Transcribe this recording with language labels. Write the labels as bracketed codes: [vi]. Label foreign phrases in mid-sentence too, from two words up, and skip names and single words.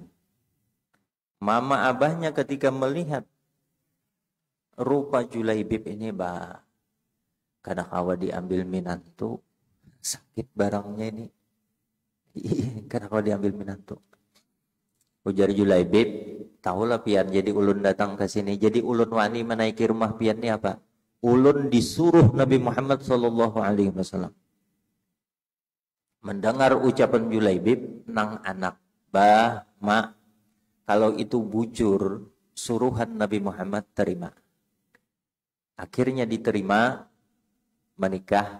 [bjn] Mama abahnya ketika melihat rupa Julaibib ini, kada kawa diambil minantu, sakit barangnya ini. Kada kawa diambil minantu. Ujar Julaibib, tahulah pian, jadi ulun datang ke sini. Jadi ulun wani menaiki rumah pian ini apa? Ulun disuruh Nabi Muhammad [ar] صلى الله عليه وسلم. [bjn] Mendengar ucapan Julaibib, nang anak, mak, kalau itu bujur, suruhan Nabi Muhammad terima. [id] Akhirnya diterima, menikah.